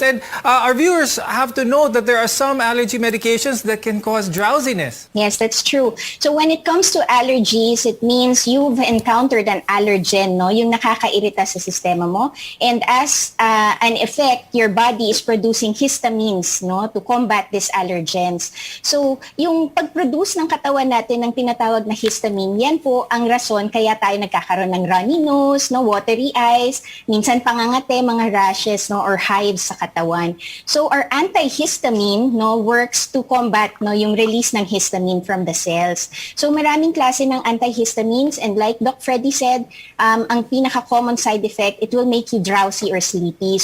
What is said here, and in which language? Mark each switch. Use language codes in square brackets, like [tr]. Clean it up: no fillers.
[en] And our viewers have to know that there are some allergy medications that can cause drowsiness. Yes, that's true. So when it comes to allergies, it means you've encountered an allergen, no? [tl] Yung nakakairita sa sistema mo. [en] And as an effect, your body is producing histamines, no? To combat these allergens. [tl] So yung pag-produce ng katawan natin ng tinatawag na histamine, yan po ang rason kaya tayo nagkakaroon ng runny nose, no? [en] Watery eyes, [tl] minsan pangangate, mga rashes, no, or hives sa katawan. [en] So our antihistamine, no, works to combat, no, yung release ng histamine from the cells. [tl] So maraming klase ng antihistamines, [en] and like Doc Freddy said, [tl] ang pinaka-common side effect, [en] it will make you drowsy or sleepy.